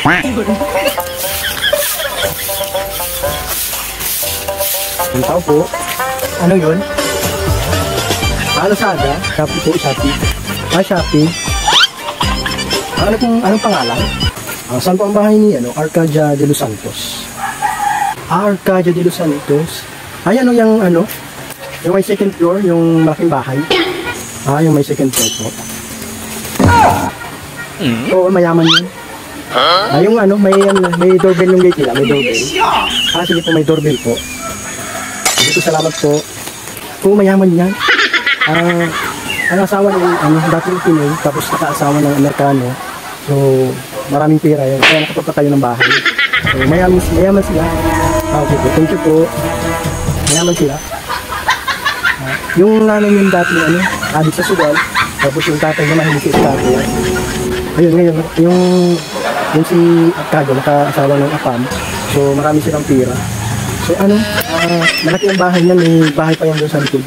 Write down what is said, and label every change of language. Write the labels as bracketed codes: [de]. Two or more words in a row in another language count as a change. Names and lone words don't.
[tl] Ang tao po. Ano yun? Lazada? Shopee po, Shopee. Shopee. Anong pangalan? Saan po ang bahay ni Arcadia de los Santos? Arcadia de los Santos. Ayan yung yung may [en] second floor, [tl] yung malaking bahay. Yung may [en] second floor [tl] po. Oo, mayaman yun. Yung may doorbell yung gate nila, may doorbell. Sige po, may doorbell po. Sige po, salamat po. Oo, mayaman yan. Ang asawa ng dating Pinoy, tapos nakaasawa ng Amerikano. So, maraming pera yun. Kaya nakapagpatayo ng bahay. So, mayaman sila. Okay po, [en] thank you po. [tl] Mayaman sila. Yung nanay yung dati adik sa sugal. Tapos yung tatay na mahilig sa tatay. Ayun, ngayon, yung si Arcadia, nakaasawa ng Apam. So, marami silang pera. So, malaki ang bahay niya. May bahay pa yan doon sa likod.